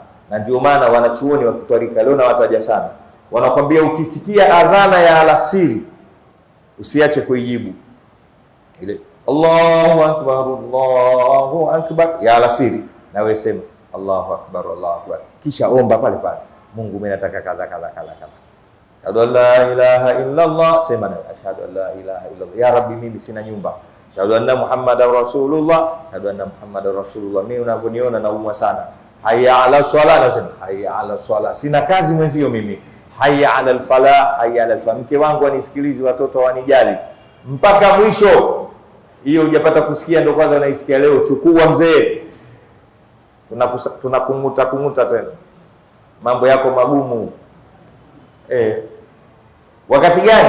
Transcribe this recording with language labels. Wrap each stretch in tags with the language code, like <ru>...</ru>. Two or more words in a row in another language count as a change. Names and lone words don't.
<sw>Na ndio maana wanachuoni wa kitwarika leo na wataja sana, wanakwambia ukisikia adhana ya alasiri usiache kuijibu ile</sw> <ar>الله أكبر الله أكبر</ar> <sw>ya alasiri, na wewe sema</sw> <ar>الله أكبر الله أكبر,</ar> <sw>kisha omba pale pale, Mungu mimi nataka kadha kadha kadha kadha.</sw> <ar>أشهد أن لا إله إلا الله,</ar> <sw>sema na</sw> <ar>أشهد أن لا إله إلا الله. يا ربي,</ar> <sw>mimi sina nyumba.</sw> <ar>أشهد أن محمدا رسول الله أشهد أن محمدا رسول الله.</ar> <sw>Mimi unavyoniona naumwa sana.</sw> <ar>حي على الصلاة, nasema حي على الصلاة.</ar> <sw>Sina kazi mwenzio mimi.</sw> <ar>حي على الفلاح حي على الفلاح.</ar> <sw>Mke wangu anisikilizi, watoto wanijali. Mpaka mwisho. Hiyo hujapata kusikia, ndio kwanza unaisikia leo. Chukua mzee. Tunakumuta tena. Mambo yako magumu. Wakati gani?</sw>